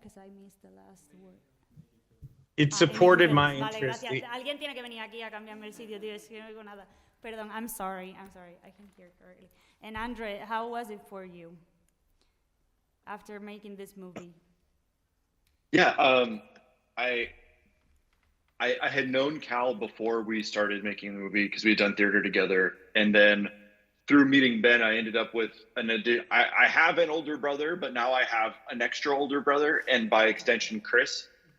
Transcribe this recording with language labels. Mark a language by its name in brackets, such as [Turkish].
[English] Because I missed the last word. It supported my interest. [Spanish] Vale, gracias. Alguien tiene que venir aquí a cambiarme el sitio, tío. Es que no oigo nada. [English] Perdón, I'm sorry. I can hear correctly. And Andre, how was it for you after making this movie? Yeah, I had known Cal before we started making the movie because we had done theater together, and then through meeting Ben, I ended up with I have an older brother, but now I have an extra older brother, and by extension, Chris.